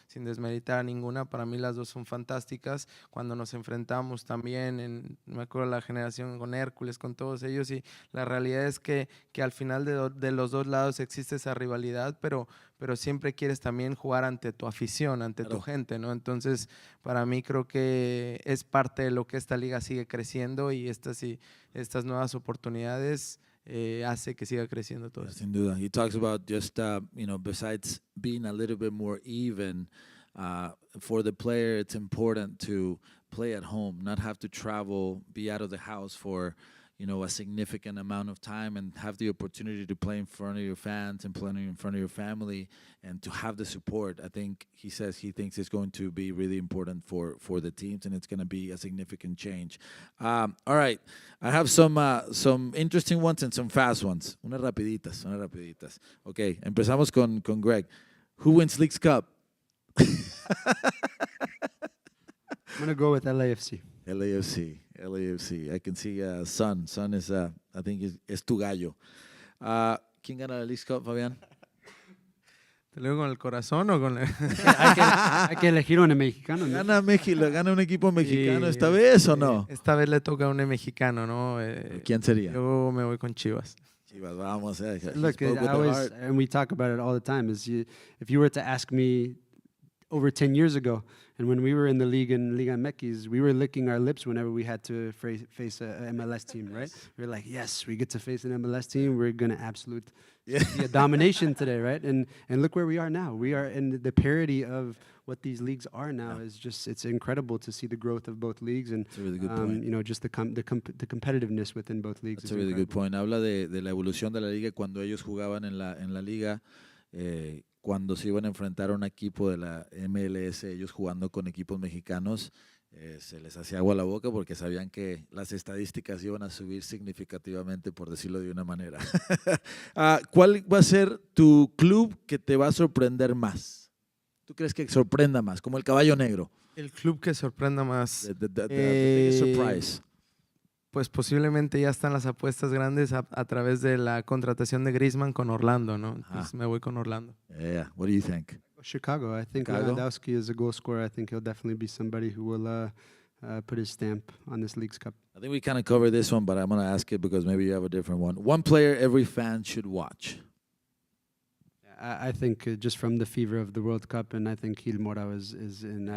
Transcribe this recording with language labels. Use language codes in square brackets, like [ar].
[es] Sin desmeritar a ninguna, para mí las dos son fantásticas. Cuando nos enfrentamos también, me acuerdo la generación con Hércules, con todos ellos, y la realidad es que al final de los dos lados existe esa rivalidad, pero siempre quieres también jugar ante tu afición, ante tu gente, ¿no? Entonces, para mí creo que es parte de lo que esta liga sigue creciendo, y estas nuevas oportunidades hace que siga creciendo todo. Sin duda. [en] He talks about just, you know, besides being a little bit more even, for the player, it's important to play at home, not have to travel, be out of the house for, you know, a significant amount of time, and have the opportunity to play in front of your fans and play in front of your family, and to have the support. I think he thinks it's going to be really important for the teams, and it's going to be a significant change. All right, I have some interesting ones and some fast ones. [es] Unas rapiditas. Okay, empezamos con Greg. [en] Who wins Leagues Cup? I'm going to go with LAFC. LAFC. I can see Sun. Sun is, I think, [es] es tu gallo. ¿Quién gana la Leagues Cup, Fabián? ¿Te lo digo con el corazón o con hay que elegir un mexicano, ¿no? ¿Gana un equipo mexicano esta vez o no? Esta vez le toca a un mexicano, ¿no? ¿Quién sería? Yo me voy con Chivas. Chivas, vamos. [en] Look, and we talk about it all the time, if you were to ask me over 10 years ago, and when we were in the league in Liga MX, we were licking our lips whenever we had to face a MLS team, right? We were like, yes, we get to face an MLS team. We're going to be a domination today, right? And look where we are now. We are in the parity of what these leagues are now. Is just, it's incredible to see the growth of both leagues, and That's a really good point. you know, just the competitiveness within both leagues. That's a really good point. [es] Habla de la evolución de la liga cuando ellos jugaban en la liga. Cuando se iban a enfrentar a un equipo de la MLS, ellos jugando con equipos mexicanos, se les hacía agua a la boca porque sabían que las estadísticas iban a subir significativamente, por decirlo de una manera. ¿Cuál va a ser tu club que te va a sorprender más? ¿Tú crees que sorprenda más? Como el caballo negro. El club que sorprenda más. [en] The biggest surprise. [es] Pues posiblemente ya están las apuestas grandes a través de la contratación de Griezmann con Orlando, ¿no? Entonces me voy con Orlando. [en] Yeah. What do you think? Chicago. I think Chicago? Lewandowski is a goal scorer. I think he'll definitely be somebody who will put his stamp on this League's Cup. I think we kind of covered this one, but I'm going to ask it because maybe you have a different one. One player every fan should watch. I think just from the fever of the World Cup, and I think Gil Mora is in.